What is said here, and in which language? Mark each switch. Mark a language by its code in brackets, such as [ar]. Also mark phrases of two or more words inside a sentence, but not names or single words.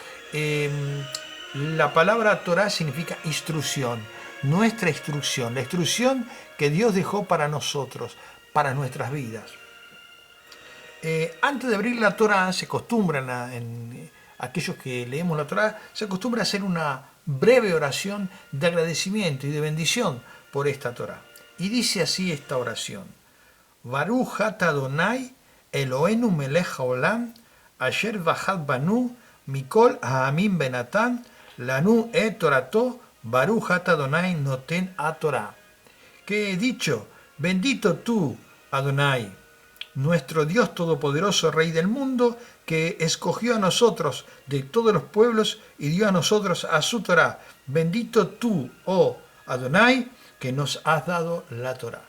[es] La palabra Torá significa instrucción, nuestra instrucción, la instrucción que Dios dejó para nosotros, para nuestras vidas. Antes de abrir la Torá, se acostumbran aquellos que leemos la Torá, se acostumbra a hacer una breve oración de agradecimiento y de bendición por esta Torá. Y dice así esta oración: [he] ברוך אתה אדוני אלוהינו מלך העולם אשר בחר בנו מכל העמים ונתן לנו את תורתו ברוך אתה אדוני נותן התורה. [es] Que he dicho: bendito tú, Adonai, nuestro Dios todopoderoso, Rey del mundo, que escogió a nosotros de todos los pueblos y dio a nosotros a su Torá. Bendito tú, oh Adonai, que nos has dado la Torá.